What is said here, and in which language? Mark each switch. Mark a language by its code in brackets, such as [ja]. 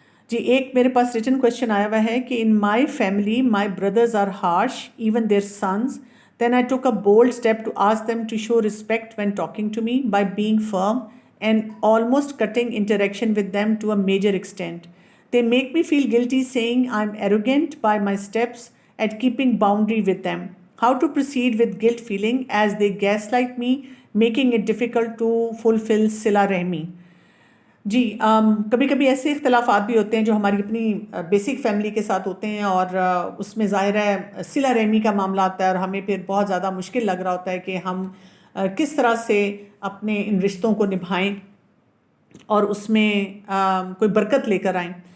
[ur] جی ایک میرے پاس return question آیا ہوا ہے کہ [en] In my family my brothers are harsh even their sons, then I took a bold step to ask them to show respect when talking to me by being firm and almost cutting interaction with them to a major extent. They make me feel guilty saying I'm arrogant by my steps at keeping boundary with them. How to proceed with guilt feeling as they gaslight me, making it difficult to fulfill sila rahmi. [ur] جی کبھی کبھی ایسے اختلافات بھی ہوتے ہیں جو ہماری اپنی بیسک فیملی کے ساتھ ہوتے ہیں، اور اس میں ظاہر ہے صلہ رحمی کا معاملہ آتا ہے، اور ہمیں پھر بہت زیادہ مشکل لگ رہا ہوتا ہے کہ ہم کس طرح سے اپنے ان رشتوں کو نبھائیں اور اس میں کوئی برکت لے کر آئیں.